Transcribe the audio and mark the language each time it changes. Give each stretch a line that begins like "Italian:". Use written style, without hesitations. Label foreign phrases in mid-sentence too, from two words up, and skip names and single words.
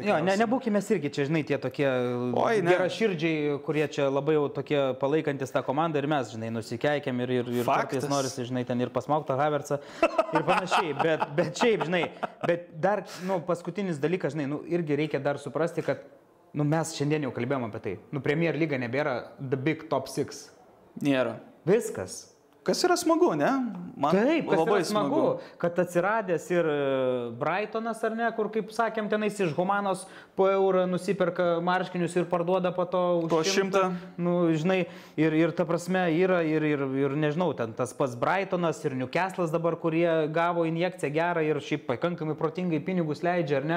Lithuanian: Jo, nebūkime irgi čia, žinai, tie tokie geraširdžiai, kurie čia labai jau tokie palaikantis tą komandą ir mes, žinai, nusikeikėm ir kartais norisi, žinai, ten ir pasmaugtą Havertzą ir panašiai. Bet šiaip, žinai, bet dar, paskutinis dalykas, žinai, irgi reikia dar suprasti, kad, mes šiandien jau kalbėjom apie tai. Premier lyga nebėra
English: the big top 6.
Lithuanian: Nėra. Viskas. Kas yra smagu, ne? Man taip, kas labai yra smagu, kad atsiradęs ir Brightonas, ar ne, kur, kaip sakėm, tenais iš Humanos po eurą nusiperka marškinius ir parduoda po to už 100. Žinai, ir ta prasme yra, ir nežinau, ten tas pats Brightonas ir Newcastle'as dabar, kurie gavo injekciją gerą ir šiaip pakankamai protingai pinigus leidžia, ar ne?